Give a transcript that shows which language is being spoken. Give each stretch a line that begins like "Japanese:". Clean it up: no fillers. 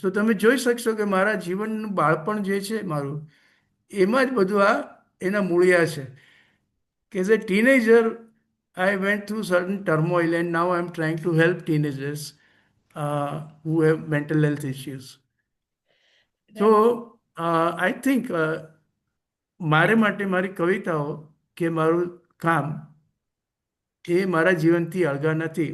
Gujarati: તો તમે જોઈ શકશો કે મારા જીવનનું બાળપણ જે છે મારું, એમાં જ બધું આ એના મૂળિયા છે.
English: કે as a teenager I went through certain turmoil, and now I'm trying to help teenagers who have mental health issues. So I think
Gujarati: મારે માટે મારી કવિતાઓ કે મારું કામ એ મારા જીવનથી અળગા નથી.